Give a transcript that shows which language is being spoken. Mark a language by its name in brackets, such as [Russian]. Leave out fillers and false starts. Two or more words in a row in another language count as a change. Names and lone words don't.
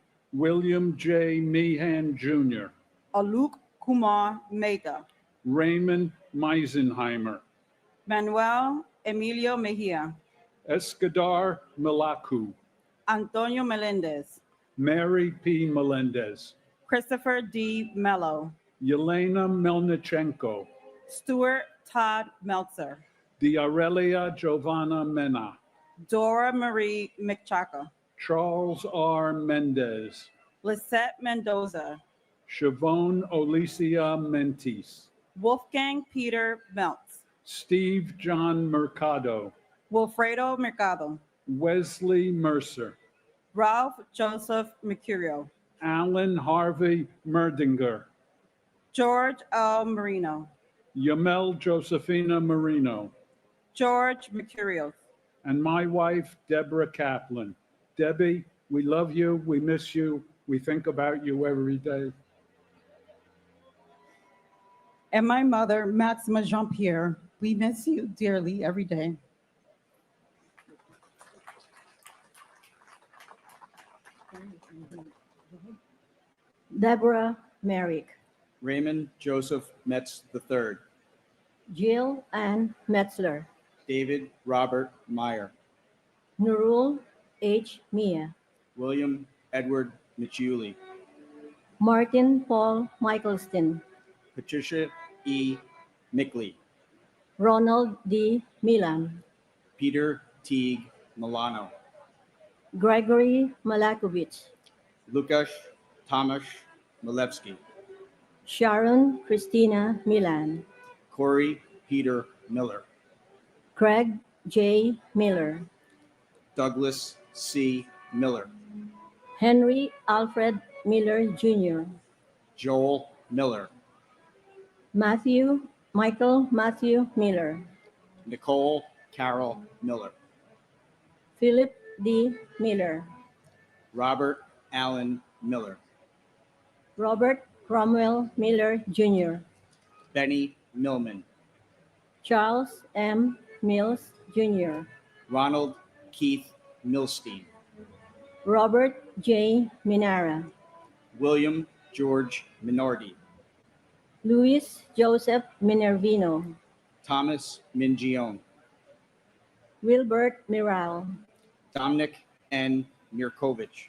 [English] William J. Meehan Jr., Aluk Kumar Mehta, Raymond Meisenheimer, Manuel Emilio Mejia, Escadar Milaku, Antonio Melendez, Mary P. Melendez, Christopher D. Mello, Yelena Melnichenko, Stuart Todd Meltzer, Diarelia Giovanna Mena, Dora Marie McChaka, Charles R. Mendez, Lisette Mendoza, Siobhan Olicia Mentis, Wolfgang Peter Meltz, Steve John Mercado, Wilfredo Mercado, Wesley Mercer, Ralph Joseph Mercurio, Alan Harvey Merdinger, George L. Marino, Yamel Josephina Marino, George Mercurio, and my wife, Deborah Kaplan. Debbie, we love you, we miss you, we think about you every day. and my mother, Maxima Jean-Pierre. We miss you dearly every day. Deborah Merrick, Raymond Joseph Metz III, Jill Ann Metzler, David Robert Meyer, Nurul H. Mia, William Edward Michuli, Martin Paul Michaelston, Patricia E. Mickley, Ronald D. Milan, Peter Teague Milano, Gregory Malakovich, Lukasz Tomasz Milewski, Sharon Christina Milan, Corey Peter Miller, Craig J. Miller, Douglas C. Miller, Henry Alfred Miller Jr., Joel Miller, Michael Matthew Miller, Nicole Carol Miller, Philip D. Miller, Robert Allen Miller, Robert Cromwell Miller Jr., Benny Millman, Charles M. Mills Jr., Ronald Keith Milstein, Robert J. Minara, William George Minardi, Luis Joseph Minervino, Thomas Mingione, Wilbert Miral, Dominic N. Mirkovich,